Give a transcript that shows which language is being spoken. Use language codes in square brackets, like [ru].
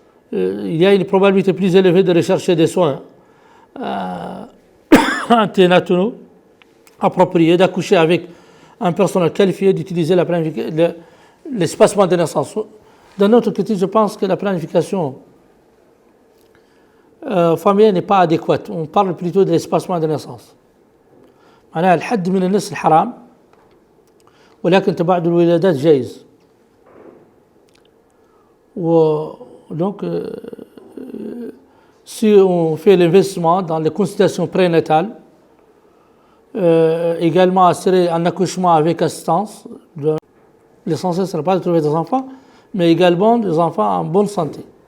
[fr] Il y a une probabilité plus élevée de rechercher des soins anténataux approprié d'accoucher avec un personnel qualifié, d'utiliser l'espacement de naissance. D'un autre côté, je pense que la planification familiale n'est pas adéquate. On parle plutôt de l'espacement de naissance. [ar] معناها الحد من النسل حرام ولكن تباعد الولادات جائز. [fr] Donc, si on fait l'investissement dans les consultations prénatales, également assurer un accouchement avec assistance, l'essentiel ce n'est pas de trouver des enfants, mais également des enfants en bonne santé.